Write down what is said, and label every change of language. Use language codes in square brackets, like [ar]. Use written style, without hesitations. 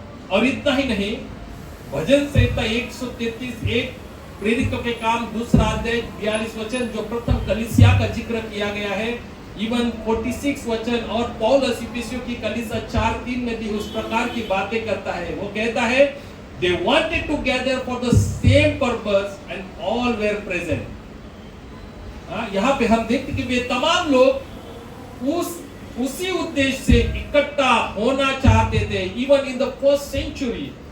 [hi] और इतना ही नहीं, भजन संहिता 133 1 प्रेरितों के काम 2 अध्याय 42 वचन जो प्रथम कलीसिया का जिक्र किया गया है, इवन 46 वचन, और पौलुस इफिसियों की कलीसिया 4:3 में भी उस प्रकार की बातें करता है। वो कहता है [en] they wanted to gather for the same purpose and all were present. [hi] यहाँ पे हम देखते कि वे तमाम लोग उसी उद्देश्य से इकट्ठा होना चाहते थे, [en] Even in the first century.